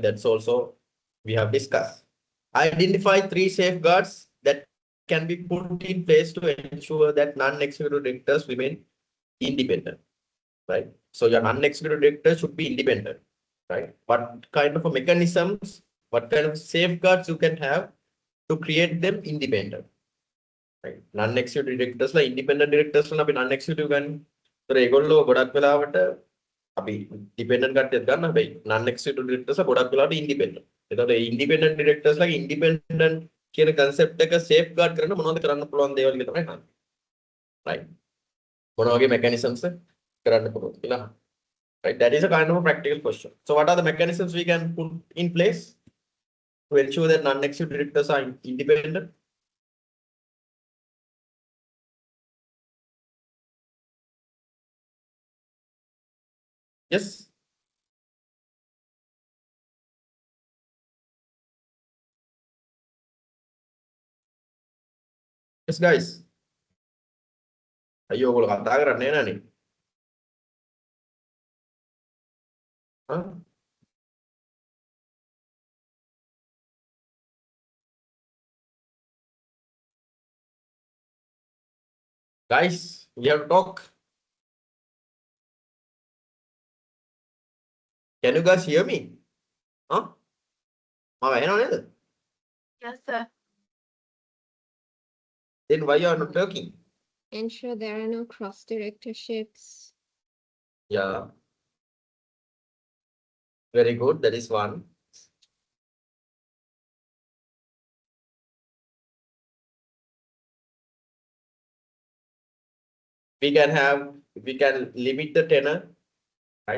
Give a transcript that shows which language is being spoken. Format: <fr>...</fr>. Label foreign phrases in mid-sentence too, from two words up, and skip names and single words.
<en>That's also we have discussed. Identify 3 safeguards that can be put in place to ensure that non-executive directors remain independent, right? So your non-executive director should be independent, right? What kind of a mechanisms, what kind of safeguards you can have to create them independent, right? Non-executive directors like independent directors අපි non-executive ගන්න.</en> <si>ඒතර ඒගොල්ලෝ ගොඩක් වෙලාවට අපි dependent කට්ටියත් ගන්න හැබැයි</si> <en>non-executive directors</en> <si>ගොඩක් වෙලාවට independent. ඒතකොට ඒ</si> <en>independent directors</en> <si>ලා independent කියන concept එක safeguard කරන්න මොනවද කරන්න පුළුවන් දේවල් කියලා තමයි අහන්නේ. right? මොන වගේ mechanisms කරන්න පුළුවන්ද කියලා.</si> <en>Right? That is a kind of a practical question. So what are the mechanisms we can put in place to ensure that non-executive directors are independent? Yes. Yes, guys.</en> <si>අයියෝ ඔයගොල්ලෝ කතා කරන්නේ නැණේ. Huh?</si> <en>Guys, we have to talk. Can you guys hear me? Huh?</en> <si>මම ඇහෙනව නේද?</si> <en>Yes, sir. Then why you are not talking? Ensure there are no cross directorships. Yeah. Very good. That is one. We can limit the tenure, right?</en>